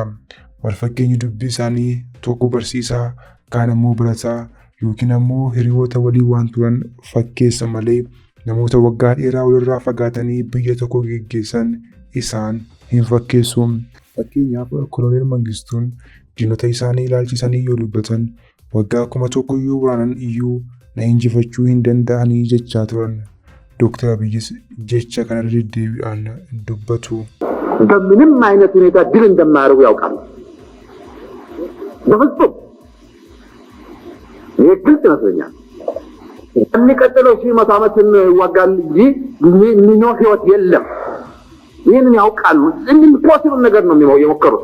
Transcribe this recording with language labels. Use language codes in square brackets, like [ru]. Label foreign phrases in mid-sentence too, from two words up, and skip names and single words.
[om] Wal fakkeenyi dubbii isaanii tokko barsiisaa kaan immoo barataa yookiin immoo hiriyoota walii waan turan fakkeessa malee namoota waggaa dheeraa walirraa fagaatanii biyya tokko geggeessan isaan hin fakkeessu. Fakkeenyaaf koloneel Mangistuun diinota isaanii ilaalchisanii yoo dubbatan waggaa 1000 yoo waraanan iyyuu na injifachuu hin danda'anii jechaa turan. Dr. Abiyyis jecha kana deddeebi'aan dubbatu. [am] በምንም አይነት ሁኔታ ድል እንደማያደርጉ ያውቃሉ። በፍጹም የግልጽ ይመስለኛል። የሚቀጥለው 100 ዓመትን ይዋጋል እንጂ የሚኖር ህይወት የለም። ይህንን ያውቃሉ። ኢምፖሲብል ነገር ነው የሞከሩት።